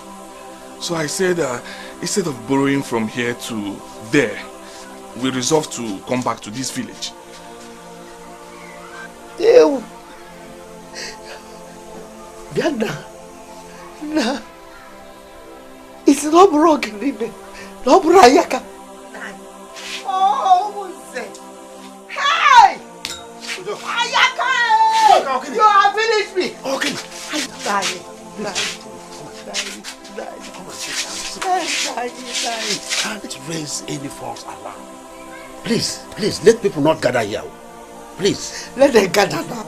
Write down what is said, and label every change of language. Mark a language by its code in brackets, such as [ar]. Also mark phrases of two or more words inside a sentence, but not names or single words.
[en] So I said, instead of borrowing from here to there, we resolved to come back to this village. Ew. Bianna. Nah. It's not broken, Nime. No Ayaka. Oh, Mose. Hey! Ayaka! You have finished me. Okay. Can't raise any false alarm. Please, let people not gather here. Please. Let them gather now.